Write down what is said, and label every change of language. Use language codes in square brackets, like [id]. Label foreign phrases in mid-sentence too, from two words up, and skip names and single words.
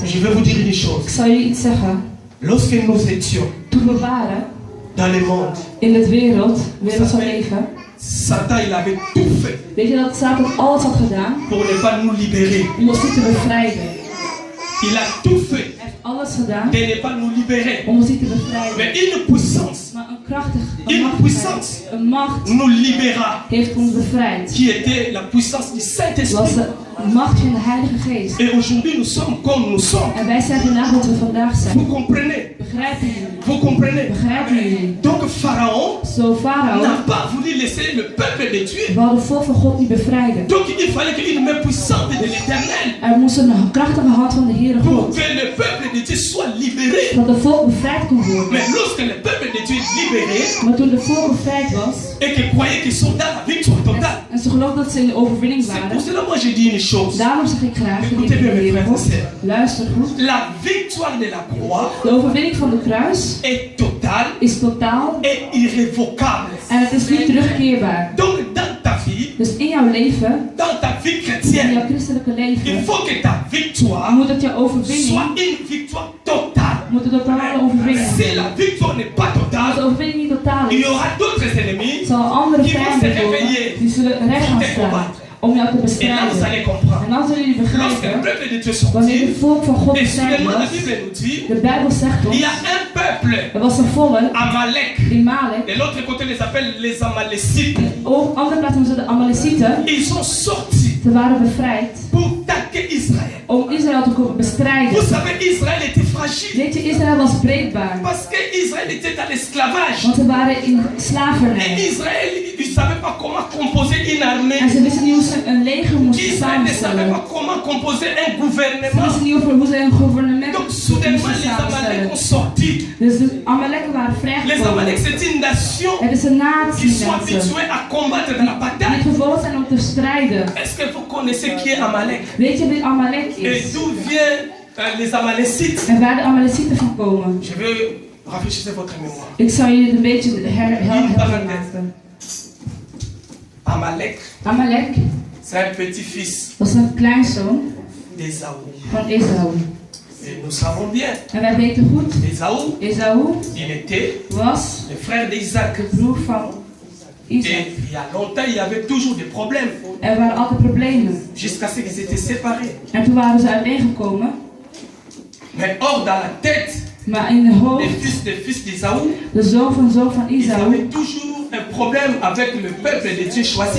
[fr] Je vais vous dire une [nl] Ik [fr] chose. [nl] zal jullie iets zeggen. [fr] Lorsque nous étions [nl] Toen we waren [fr] dans le monde, [nl] in het wereld van leven, [fr] Satan il avait tout fait [nl] weet je dat Satan alles had gedaan [fr] pour ne pas nous libérer. [nl] om ons niet te bevrijden. [fr] Il a tout fait [nl] Hij heeft alles gedaan [fr] de ne pas nous libérer. [nl] om ons niet te bevrijden. [fr] Mais une puissance [nl] Maar een krachtige [fr] Une puissance. [nl] een macht [fr] nous libéra, [nl] heeft ons bevrijd. [fr] qui était la puissance du [nl] Dat was [fr] Saint-Esprit. [nl] de macht van de Heilige Geest. [fr] Et aujourd'hui nous sommes comme nous sommes. [nl] En wij zijn vandaag wat we vandaag zijn. [fr] Vous comprenez? [nl] Begrijpen jullie? [fr] Vous comprenez? [nl] Begrijpen jullie? [fr] Donc Pharaon [nl] Zo Farao [fr] n'a pas voulu laisser le peuple de Dieu. [nl] wou de volk van God niet bevrijden. [fr] Donc il fallait qu'il main puissante de l'Éternel [nl] Er moest een krachtige hand van de Heere [fr] pour [nl] God. [fr] que le peuple de Dieu soit libéré. [nl] Dat de volk bevrijd kon worden. [fr] Mais lorsque le peuple de Dieu est libéré [nl] Maar toen de volk bevrijd was, [fr] et que croyait qu'ils sont dans la victoire totale, [nl] en ze geloofden dat ze in de overwinning [fr] c'est pour [nl] waren, [fr] cela moi je dis une chose. [nl] daarom zeg ik graag, [fr] Écoutez bien mes frères et [nl] God, [fr] sœurs. [nl] luister goed. [fr] La victoire de la croix [nl] De overwinning van de kruis [fr] est totale [nl] is totaal [fr] et irrévocable. [nl] en het is niet terugkeerbaar. [fr] Donc dans ta vie, [nl] Dus in jouw leven, [fr] dans ta vie [nl] in [fr] chrétienne, [nl] jouw christelijke [fr] il [nl] leven, [fr] faut que ta victoire [nl] moet het jouw [fr] soit [nl] overwinning, [fr] une victoire totale. [nl] moet een totale overwinning [fr] Si [nl] zijn. [fr] la victoire n'est pas [nl] Als de [fr] totale, [nl] overwinning niet totaal [fr] il y [nl] is, [fr] aura d'autres ennemis [nl] zal andere [fr] qui vont se [nl] vijanden komen, [fr] réveiller [nl] die zullen recht gaan [fr] pour te [nl] staan [fr] combattre. [nl] om jou te [fr] Et là, vous [nl] bestrijden. [fr] allez comprendre. [nl] En dan zullen jullie [fr] Lorsque le [nl] begrijpen, [fr] peuple de Dieu [nl] wanneer [fr] sortit, [nl] het volk van God [fr] et [nl] bevrijd [fr] soudainement la [nl] was, [fr] Bible nous dit, [nl] de Bijbel zegt [fr] il y a [nl] ons, [fr] un peuple, [nl] er was een volk, Amalek. die Malek, [fr] De l'autre côté, on les appelle les Amalécites. [nl] op andere plaatsen noemen ze de Amalecieten, [fr] Ils sont sortis [nl] ze waren bevrijd [fr] pour attaquer Israël. [nl] om Israël te komen bestrijden. [fr] Vous savez, Israël était fragile. [nl] Weet je, Israël was breekbaar, [fr] Parce qu'Israël était dans l'esclavage. [nl] want ze waren in [fr] Et [nl] slavernij. [fr] Israël, il ne savait pas comment composer une armée. [nl] En ze wisten niet hoe ze een leger moesten [fr] Israël ne savait [nl] samenstellen. [fr] pas comment composer un [nl] Ze [fr] gouvernement. [nl] wisten niet over hoe ze een gouvernement [fr] Donc soudainement, [nl] moesten [fr] les Amalek [nl] samenstellen. [fr] ont sorti. [nl] Dus de Amaleken waren [fr] Les [nl] vrijgekomen. [fr] Amalek, c'est une nation [nl] Het is een natie, [fr] qui sont [nl] mensen, [fr] habitués à combattre dans la [nl] die [fr] bataille. [nl] gewoon zijn om te strijden. [fr] Est-ce que vous connaissez qui est Amalek? [nl] Weet je wie Amalek [fr] Et [nl] is? [fr] d'où viennent les Amalécites? [nl] En waar de Amalecieten van komen? [fr] Je veux rafraîchir votre mémoire. [nl] Ik zal jullie het een beetje helder maken. [fr] Amalek, [nl] Amalek [fr] c'est un petit-fils [nl] was een kleinzoon [fr] d'Ésaü. [nl] van Esau. [fr] Et nous savons bien, [nl] En wij weten goed, [fr] Ésaü, [nl] Esau [fr] il était [nl] was [fr] le frère d'Isaac. [nl] de broer van Isaac. [fr] Et il y a longtemps, il y avait toujours des problèmes, [nl] Er waren altijd problemen. [fr] jusqu'à ce qu'ils étaient séparés. [nl] En toen waren ze uiteengekomen. [fr] Mais or, dans la tête [nl] Maar in de hoofd, [fr] des fils d'Ésaü, [nl] de zoon van [fr] ils [nl] Isau, [fr] avaient toujours un problème avec le peuple de Dieu choisi.